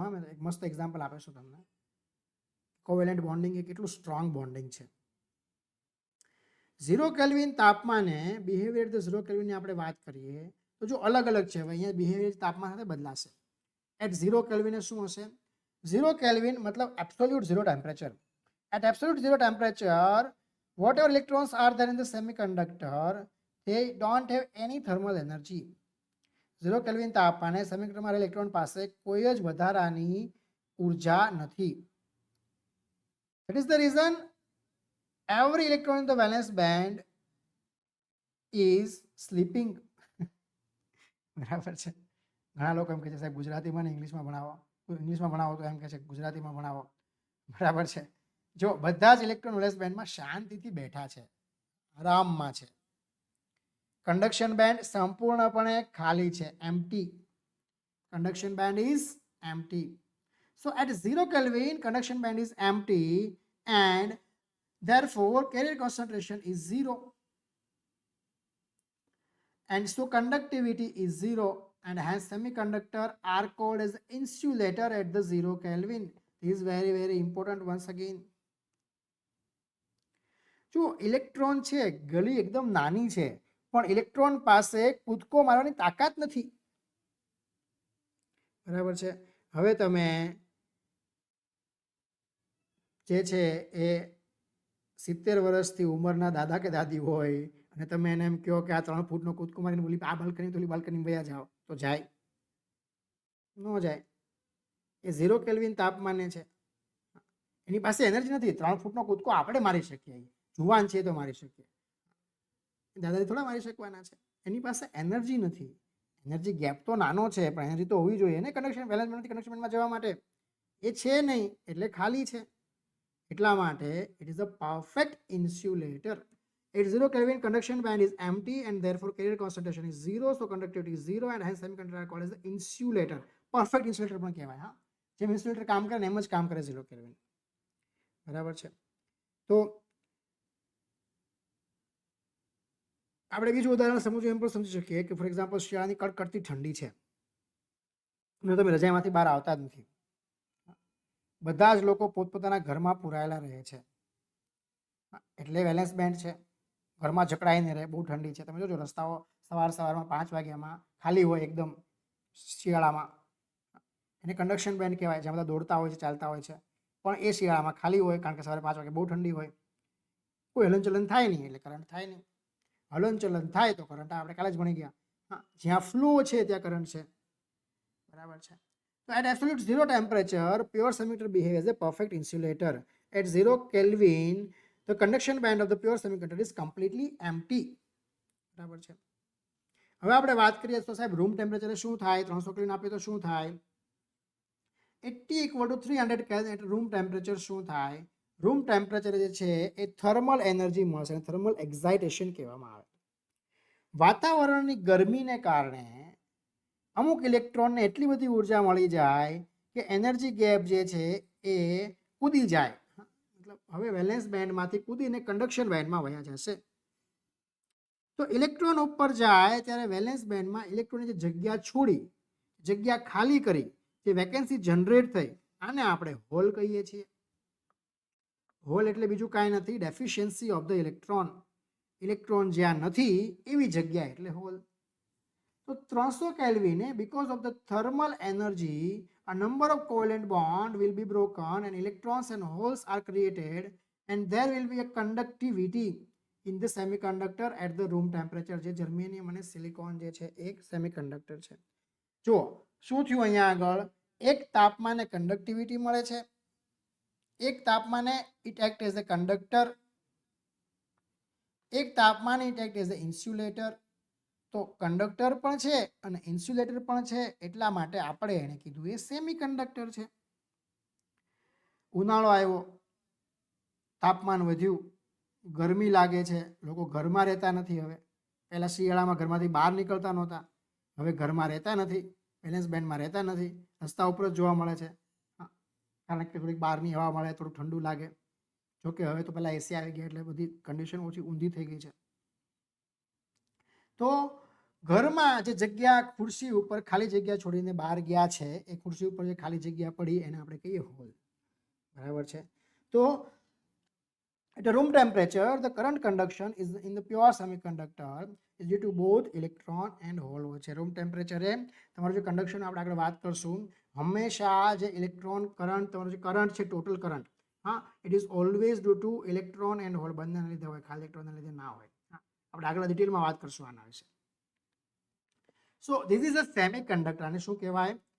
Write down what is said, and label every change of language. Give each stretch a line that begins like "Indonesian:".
Gujarati: હા, મેં એક મસ્ત એક્ઝામ્પલ આપીશું તમને. કોવેલેન્ટ બોન્ડિંગ એ કેટલું સ્ટ્રોંગ બોન્ડિંગ છે. 0 કેલ્વિન તાપમાને બિહેવિયર ધ 0 કેલ્વિનની આપણે વાત કરીએ તો જો અલગ અલગ છે. હવે અહીંયા બિહેવિયર તાપમાન સાથે બદલાશે. એટ 0 કેલ્વિને શું હશે? 0 કેલ્વિન મતલબ absolute 0 temperature.
English: At absolute 0 temperature whatever electrons are there in the semiconductor, they don't have any thermal energy.
Gujarati: 0 kelvin તાપમાને સેમિકન્ડક્ટરમાં રહેલા ઇલેક્ટ્રોન પાસે કોઈ જ વધારાની ઉર્જા નથી.
English: That is the reason every electron in the valence band is sleeping.
Gujarati: બરાબર છે. ઘણા લોકો એમ કહે છે સાહેબ ગુજરાતીમાં ને ઇંગ્લિશમાં ભણાવો, ઇંગ્લિશમાં ભણાવો તો એમ કહે છે ગુજરાતીમાં ભણાવો, બરાબર છે. જો બધા જ ઇલેક્ટ્રોન વેલેન્સ બેન્ડમાં શાંતિથી બેઠા છે, આરામમાં છે. કન્ડક્શન બેન્ડ સંપૂર્ણપણે ખાલી છે, empty.
English: Conduction band is empty. So at 0 Kelvin, conduction band is empty and therefore carrier concentration is 0. And so conductivity is 0 and hence semiconductor are called as insulator at the 0 Kelvin. This is very, very important once again.
Gujarati: જો electron છે ગલી એકદમ નાની છે પણ electron પાસે કૂદકો મારવાની તાકાત નથી, બરાબર છે. હવે તમે જે છે એ 70 વર્ષથી ઉંમરના દાદા કે દાદી હોય અને તમે એને એમ કહો કે આ 3 ફૂટનો કૂદકો મારીને બોલી આ બાલ્કની તો બાલ્કની વયા જાઓ, તો જાય? ન જાય. એ 0 કેલ્વિન તાપમાને છે, એની પાસે એનર્જી નથી. 3 ફૂટનો કૂદકો આપણે મારી શકીએ, જુવાન છે તો મારી શકીએ, દાદાજી થોડા મારી શકવાના છે. એની પાસે એનર્જી નથી. એનર્જી ગેપ તો નાનો છે પણ એનર્જી તો હોવી જોઈએ ને કન્ડક્શન વેલેન્સ બેન્ડથી કન્ડક્શન બેન્ડમાં જવા માટે. એ છે નહીં એટલે ખાલી છે. એટલા માટે
English: it is a perfect insulator. At 0 Kelvin, conduction band is empty and therefore carrier concentration is 0. So conductivity is 0 and hence semiconductor are called as the insulator. Perfect insulator
Gujarati: પણ કહેવાય. હા, જેમ ઇન્સ્યુલેટર કામ કરે ને એમ જ કામ કરે 0 કેલ્વિન, બરાબર છે. તો આપણે બીજું ઉદાહરણ સમજવું એમ પણ સમજી શકીએ કે ફોર એક્ઝામ્પલ શિયાળાની કડકડતી ઠંડી છે અને તમે રજાઈમાંથી બહાર આવતા જ નથી, બધા જ લોકો પોતપોતાના ઘરમાં પુરાયેલા રહે છે, એટલે વેલેન્સ બેન્ડ છે, ઘરમાં જકડાઈ નહીં રહે, બહુ ઠંડી છે. તમે જોજો રસ્તાઓ સવારમાં 5 વાગ્યામાં ખાલી હોય એકદમ શિયાળામાં, એને કન્ડક્શન બેન્ડ કહેવાય, જ્યાં બધા દોડતા હોય છે, ચાલતા હોય છે, પણ એ શિયાળામાં ખાલી હોય કારણ કે સવારે 5 વાગે બહુ ઠંડી હોય, કોઈ હલનચલન થાય નહીં એટલે કરંટ થાય નહીં. હલનચલન થાય તો કરંટ આપણે કાલે જ ભણી ગયા. હા, જ્યાં ફ્લો છે ત્યાં કરંટ છે, બરાબર છે.
English: So at absolute zero temperature, pure semiconductor behave as a perfect insulator. At 0 Kelvin, the conduction band of the pure semiconductor is completely empty.
Gujarati: બરાબર છે. હવે આપણે વાત કરીએ તો સાહેબ રૂમ ટેમ્પરેચર શું થાય, 300 કેલ્વિન આપે તો શું થાય? 80 = 300 કેલ્વિન એટલે રૂમ ટેમ્પરેચર શું થાય? રૂમ ટેમ્પરેચર જે છે એ થર્મલ એનર્જી મળશે, થર્મલ એક્સાઇટેશન કહેવામાં આવે. વાતાવરણની ગરમીને કારણે અમુક ઇલેક્ટ્રોનને એટલી બધી ઉર્જા મળી જાય કે એનર્જી ગેપ જે છે એ કૂદી જાય, મતલબ હવે વેલેન્સ બેન્ડમાંથી કૂદીને કન્ડક્શન બેન્ડમાં વયા જશે. તો ઇલેક્ટ્રોન ઉપર જાય ત્યારે વેલેન્સ બેન્ડમાં ઇલેક્ટ્રોનની જે જગ્યા છોડી, જગ્યા ખાલી કરી, જે વેકેન્સી જનરેટ થઈ, આને આપણે હોલ કહીએ છીએ. હોલ એટલે બીજું કાંઈ નથી, deficiency of the electron. Electron જ્યાં નથી એવી જગ્યા એટલે hall.
English: So 300 Kelvin, because of the thermal energy, a number of covalent bond will be broken and electrons and holes are created, and there will be a conductivity in the semiconductor at the room temperature.
Gujarati: જે germanium અને silicon જે છે એક semiconductor છે. જો શું થયું અહીંયા આગળ, એક તાપમાને કંડક્ટિવિટી મળે છે, એક તાપમાને
English: it act as a conductor,
Gujarati: એક તાપમાને
English: It act as an insulator.
Gujarati: તો કંડક્ટર પણ છે અને ઇન્સ્યુલેટર પણ છે, એટલા માટે આપણે એને કીધું એ સેમિકન્ડક્ટર છે. ઉનાળો આવ્યો, તાપમાન વધ્યું, ગરમી લાગે છે, લોકો ઘરમાં રહેતા નથી. હવે પહેલાં શિયાળામાં ઘરમાંથી બહાર નીકળતા નહોતા, હવે ઘરમાં રહેતા નથી, વેલેન્સ બેન્ડમાં રહેતા નથી, રસ્તા ઉપર જ જોવા મળે છે, કારણ કે થોડીક બહારની હવા મળે, થોડું ઠંડુ લાગે. જોકે હવે તો પહેલાં એસી આવી ગયા એટલે બધી કન્ડિશન ઓછી ઊંધી થઈ ગઈ છે. તો ઘરમાં જે જગ્યા ખુરશી ઉપર ખાલી જગ્યા છોડીને બહાર ગયા છે, એ ખુરશી ઉપર જે ખાલી જગ્યા પડી એને આપણે કહીએ હોલ, બરાબર છે. તો
English: at a room temperature, the current conduction is in the pure semiconductor is due to both electron and hole
Gujarati: હોય છે. રૂમ ટેમ્પરેચરે તમારું જે કન્ડક્શન આપણે આગળ વાત કરશું, હંમેશા જે ઇલેક્ટ્રોન કરંટ, તમારું જે કરંટ છે ટોટલ કરંટ, હા,
English: it is always due to electron and hole,
Gujarati: બંનેના લીધે હોય, ખાલી ઇલેક્ટ્રોનના લીધે ના હોય. આપણે આગળ ડિટેલમાં વાત કરશું આના વિશે.
English: So this is a semiconductor.
Gujarati: આને શું કહેવાય?